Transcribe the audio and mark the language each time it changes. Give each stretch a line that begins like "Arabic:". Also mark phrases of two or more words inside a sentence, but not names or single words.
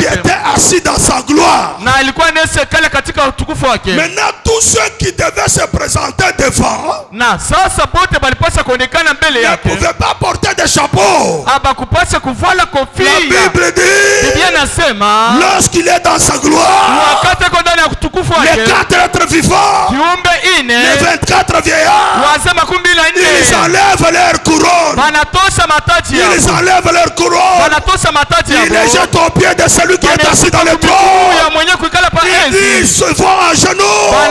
French: Et qui était assis dans sa gloire.
Swahili: Na alikuwa anasekala katika utukufu wake.
French: Maintenant tous ceux qui devaient se présenter devant.
Swahili: Na sasa bote balipasha kuonekana mbele yake.
French: Ne pouvaient pas porter des chapeaux.
Swahili: Abakupasha kuvala kofia.
French: La Bible dit.
Swahili: Biblia nasema.
French: Lorsqu'il est dans sa gloire.
Swahili: Wakati ako ndani ya utukufu wake.
French: Les 4 êtres vivants.
Swahili: Kiumbe ine.
French: Les 24 vieillards.
Swahili: Wazee 24.
French: Ils enlèvent leur couronne.
Swahili: Banatosha mataji yao.
French: Ils enlèvent leur couronne.
Swahili: Banatosha mataji yao.
French: Ils les jettent au pied de celui qui est assis dans le trône. Ils se vont en genoux.